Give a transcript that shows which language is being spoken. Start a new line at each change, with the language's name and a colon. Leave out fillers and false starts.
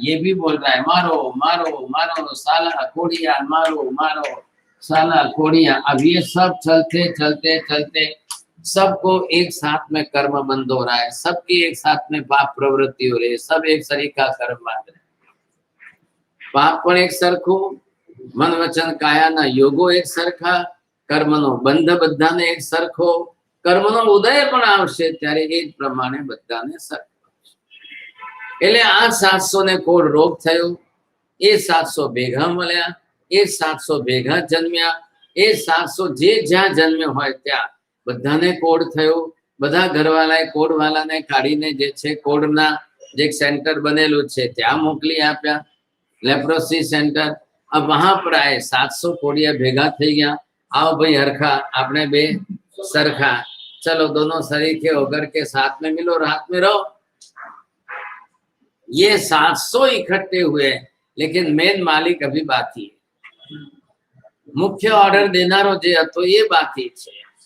Hindi: ये भी बोल रहा है मारो मारो मारो साला कोड़िया, मारो मारो साला कोड़िया। अब ये सब चलते चलते चलते सबको एक साथ में कर्म बंद हो रहा है, सबकी एक साथ में पाप प्रवृत्ति हो रही है, सब एक शरीका कर्म बांध रहे।
Gujarati: पाप पण एक सरखो, मन वचन काया ना योगो एक सरखा, कर्मनो બંધ બધાને એક સરખો, કર્મનો ઉદય પણ આવશે ત્યારે એ જ પ્રમાણે બધાને સરખો। એટલે આ 700 ને કોડ રોગ થયો, એ 700 ભેગા મળ્યા, એ 700 ભેગા જન્મ્યા, એ 700 જે જ્યાં જન્મ્યો હોય ત્યાં બધાને કોડ થયો। બધા ઘરવાળાએ કોડવાળાને કાઢીને જે છે કોડના જે સેન્ટર બનેલું છે ત્યાં મોકલી આપ્યા, લેપ્રોસી સેન્ટર।
Hindi: अब वहां पर आए 700 कोड़िया
Gujarati: भेगा थी गया।
Hindi: आओ भाई हरखा,
Gujarati: आपने बे सरखा,
Hindi: चलो दोनों सरीखे होकर के साथ में मिलो, रात में रहो। ये 700 इकट्ठे हुए, लेकिन मेन मालिक अभी बाकी है,
Gujarati: मुख्य ऑर्डर देनारो जे तो
Hindi: ये बाकी है।